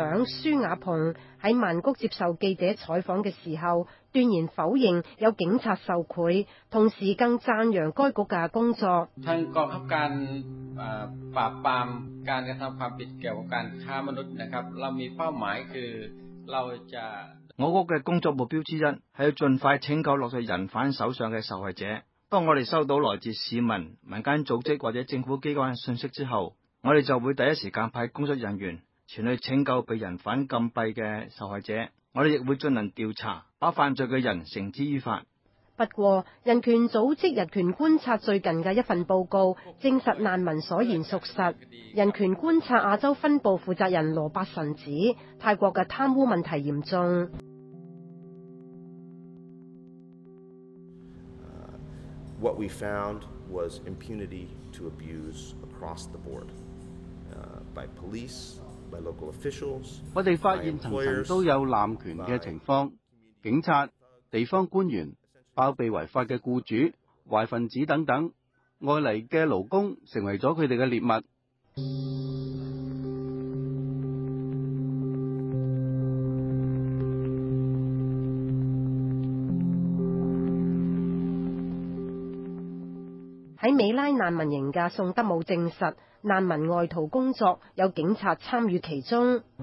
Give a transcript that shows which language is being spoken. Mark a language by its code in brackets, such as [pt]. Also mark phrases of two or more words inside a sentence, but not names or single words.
[yue] 長舒雅蓬喺曼谷接受記者採訪嘅時候，斷然否認有警察受賄，同時更讚揚該局嘅工作。 [th] ทางกองบังคับการปราบปรามการกระทำความผิดเกี่ยวกับการค้ามนุษย์นะครับเรามีเป้าหมายคือเราจะ [yue] 我局嘅工作目標之一係要盡快拯救落在人販手上嘅受害者。當我哋收到來自市民、民間組織或者政府機關嘅信息之後，我哋就會第一時間派工作人員前去拯救被人販禁閉嘅受害者。我哋亦會進行調查，把犯罪嘅人繩之於法。不過，人權組織人權觀察最近嘅一份報告證實難民所言屬實。人權觀察亞洲分部負責人羅伯臣指，泰國嘅貪污問題嚴重。 [en] What we found was impunity to abuse across the board, by police, by local officials. [yue] 我哋發現層層都有濫權嘅情況，警察、地方官員、包庇違法嘅僱主、壞分子等等，外嚟嘅勞工成為咗佢哋嘅獵物。喺美拉難民營嘅宋德武證實，難民外逃工作有警察參與其中。